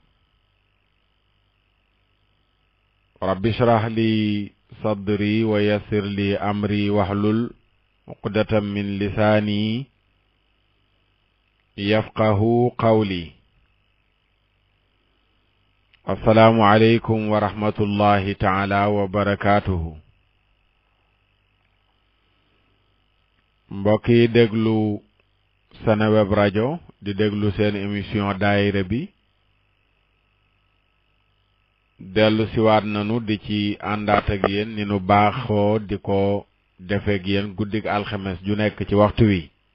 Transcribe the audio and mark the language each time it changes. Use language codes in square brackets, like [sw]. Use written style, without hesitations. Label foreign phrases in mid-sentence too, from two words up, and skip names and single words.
[ar] رب اشرح لي صدري ويسر لي أمري واحلل عقدة من لساني يفقه قولي. السلام عليكم ورحمة الله تعالى وبركاته. [wo] mbokki déglu Seneweb rajo di déglu seen émission daayira bi dellu siwaat nanu di ci àndaat ak yéen ni nu baaxoo di ko defeek yéen guddik alxames ju nekk ci waxtu wi